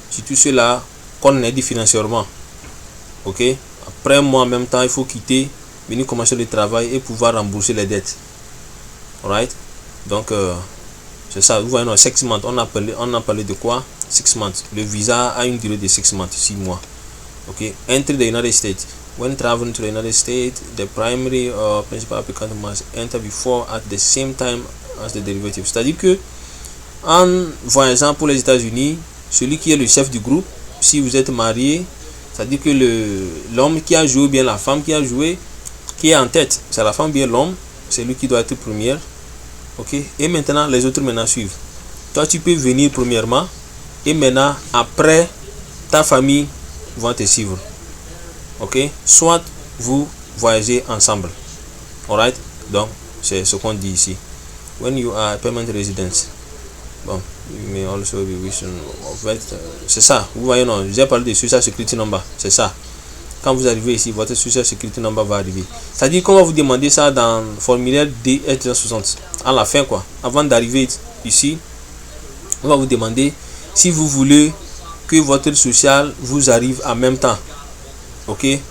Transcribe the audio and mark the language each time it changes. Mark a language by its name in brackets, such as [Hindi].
[French] Surtout ceux-là qu'on aide financièrement. Ok. Après un mois en même temps, il faut quitter, venir commencer le travail et pouvoir rembourser les dettes. Alright. Donc c'est ça. Vous voyez, non, 6 months. On a parlé de quoi? 6 months. Le visa a une durée de 6 months, 6 mois. Ok. [English] Enter the United States. When traveling to the United States, the primary or principal applicant must enter before at the same time as the derivative. [French] C'est-à-dire que en voyageant pour les États-Unis, celui qui est le chef du groupe, si vous êtes marié, c'est-à-dire que l'homme qui a joué, ou bien la femme qui a joué, qui est en tête, c'est la femme bien l'homme, c'est lui qui doit être première. Ok. Et maintenant les autres maintenant suivent. Toi tu peux venir premièrement et maintenant après ta famille va te suivre. Ok. Soit vous voyagez ensemble. Alright. Donc c'est ce qu'on dit ici. [English] When you are permanent resident, bon, you may also be wishing. [French] En fait, c'est ça. Vous voyez, non, j'ai parlé de Social Security Number. C'est ça. Quand vous arrivez ici, votre Social Security Number va arriver. C'est-à-dire qu'on va vous demander ça dans le formulaire DS360. À la fin, quoi. Avant d'arriver ici, on va vous demander si vous voulez que votre social vous arrive en même temps. Ok.